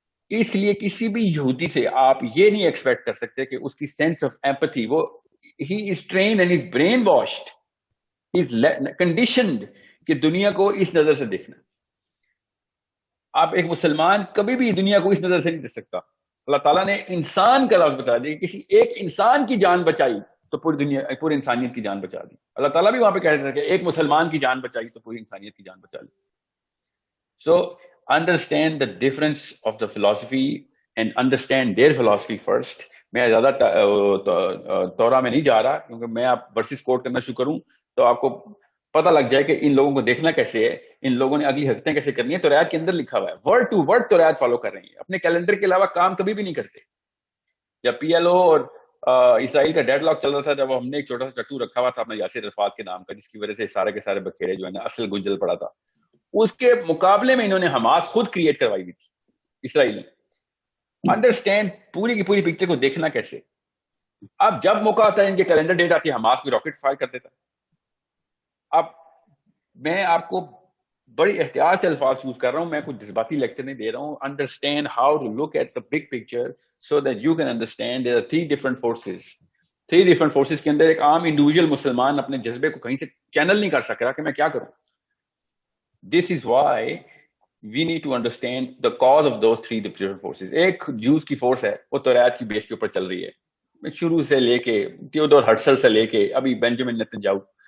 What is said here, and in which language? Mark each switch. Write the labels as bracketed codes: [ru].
[ur] تو اس لیے کسی بھی یہودی سے آپ یہ نہیں ایکسپیکٹ کر سکتے کہ اس کی سینس آف ایمپتھی، وہ [en] ہی is trained and is brainwashed, is conditioned [ur] کہ دنیا کو اس نظر سے دیکھنا. آپ ایک مسلمان کبھی بھی دنیا کو اس نظر سے نہیں دیکھ سکتا. اللہ تعالیٰ نے انسان کا لفظ بتا دیا، کسی ایک انسان کی جان بچائی تو پوری دنیا، پوری انسانیت کی جان بچا دی. اللہ تعالیٰ بھی وہاں پہ کہہ رہے تھے کہ ایک مسلمان کی جان بچائی تو پوری انسانیت کی جان بچا لی. [en] So understand the difference of the philosophy and understand their philosophy first. [ur] میں زیادہ تورا میں نہیں جا رہا کیونکہ میں آپ ورسز کوٹ کرنا شروع کروں تو آپ کو پتہ لگ جائے کہ ان لوگوں کو دیکھنا کیسے ہے، ان لوگوں نے اگلی حرکتیں کیسے کرنی ہے. تو توریت کے اندر لکھا ہوا ہے، word to word Tawrat follow کر رہی ہیں، اپنے کیلنڈر کے علاوہ کام کبھی بھی نہیں کرتے. جب پی ایل او اور اسرائیل کا ڈیڈ لاک چل رہا تھا، جب ہم نے ایک چھوٹا سا چٹو رکھا ہوا تھا اپنا یاسر عرفات کے نام کا، جس کی وجہ سے سارے کے سارے بکھیرے جو ہے نا اصل گنجل پڑا تھا، اس کے مقابلے میں انہوں نے حماس خود کریٹ کروائی ہوئی تھی اسرائیل نے. انڈرسٹینڈ پوری کی پوری پکچر کو دیکھنا کیسے. اب جب موقع آتا ہے ان کے کیلنڈر ڈیٹ آتی ہے، حماس کو راکٹ فائر کر دیتا. اب میں آپ کو بڑی احتیاط سے الفاظ یوز کر رہا ہوں، میں کوئی جذباتی لیکچر نہیں دے رہا ہوں. [en] Understand how to look at the big picture so that you can understand there are 3 different forces. [ur] 3 different forces کے اندر ایک عام انڈیویجول مسلمان اپنے جذبے کو کہیں سے چینل نہیں کر سک رہا کہ میں کیا کروں. [en] This is why we need to understand the cause of those 3 different forces. [ur] ایک جوز کی فورس ہے، وہ توریت کی بیس کے اوپر چل رہی ہے شروع سے لے کے تھیوڈور ہرٹزل سے لے کے ابھی بینجامن نیتنیاہو.